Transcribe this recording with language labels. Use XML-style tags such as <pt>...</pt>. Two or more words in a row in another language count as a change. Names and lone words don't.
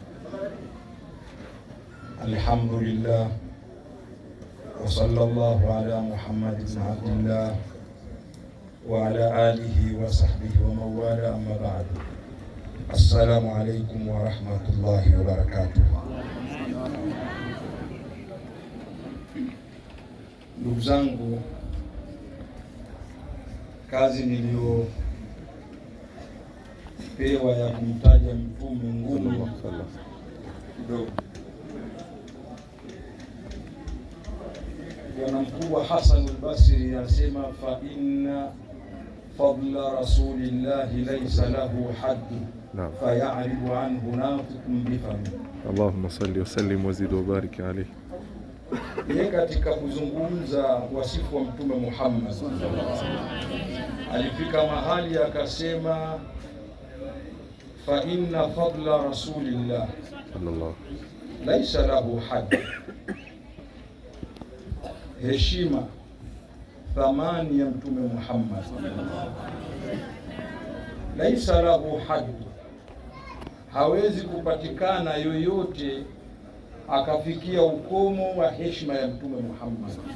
<ar>الحمد لله وصلى الله على محمد بن عبد الله وعلى آله وصحبه ومن والاه، أما بعد. السلام عليكم ورحمة الله وبركاته.</ar> <sw>Ndugu zangu, kazi niliyopewa ya kumtaja mtume ngumu kidogo. Bwana mkubwa Hasan al-Basri anasema,</sw> <ar>فإن فضل رسول الله ليس له حد فيعرب عنه ناطق بفم. اللهم صل وسلم وزد وبارك عليه.</ar> <sw>Yeye katika kuzungumza wasifu wa Mtume Muhammad alifika mahali akasema,</sw> <ar>فإن فضل رسول الله ليس له حد,</ar> <sw>heshima thamani ya Mtume Muhammad</sw> <ar>ليس له حد,</ar> <sw>hawezi kupatikana yoyote akafikia ukomo wa heshima ya Mtume Muhammad.</sw>